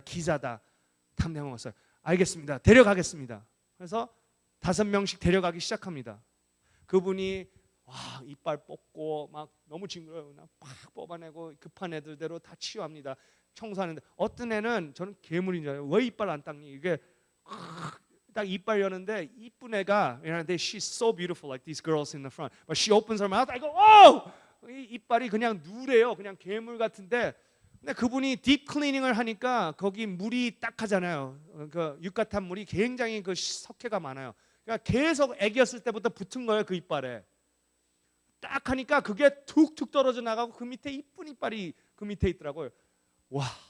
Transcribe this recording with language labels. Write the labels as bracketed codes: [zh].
[ko] 기자다. 탐내어 왔어요. 알겠습니다. 데려가겠습니다. 그래서 5명씩 데려가기 시작합니다. 그분이 이빨 뽑고 막 너무 징그러워요. 팍 뽑아내고 급한 애들대로 다 치유합니다. 청소하는데 어떤 애는 저는 괴물인 줄 알아요. 왜 이빨 안 닦니? 이게 딱 이빨 여는데 이쁜 애가 [en] she's so beautiful like these girls in the front. But she opens her mouth. I go, oh! [ko] 이 이빨이 그냥 누래요. 그냥 괴물 같은데. 근데 그분이 딥 클리닝을 하니까 거기 물이 딱하잖아요. 그 육가탄 물이 굉장히 그 석회가 많아요. 그러니까 계속 애기였을 때부터 붙은 거예요, 그 이빨에. 딱 하니까 그게 툭툭 떨어져 나가고 그 밑에 이쁜 이빨이 그 밑에 있더라고요. 와.